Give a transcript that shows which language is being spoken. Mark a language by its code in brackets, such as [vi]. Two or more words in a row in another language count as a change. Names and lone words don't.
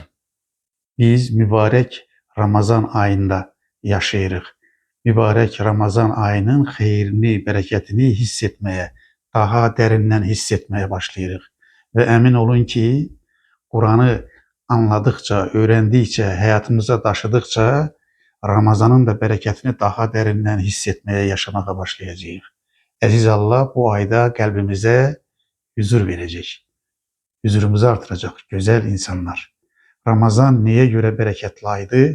[az] Biz mübarək Ramazan ayında yaşayırıq. Mübarək Ramazan ayının xeyrini, bərəkətini hiss etməyə, daha dərindən hiss etməyə başlayırıq. Və əmin olun ki, Quranı anladıkça, [tr] öğrendikçe, hayatımıza taşıdıkça Ramazanın da bereketini daha derinden hissetmeye, yaşamaya başlayacağız. Aziz Allah bu ayda kalbimize huzur verecek. Huzurumuzu artıracak güzel insanlar. Ramazan niye göre bereketli aydı?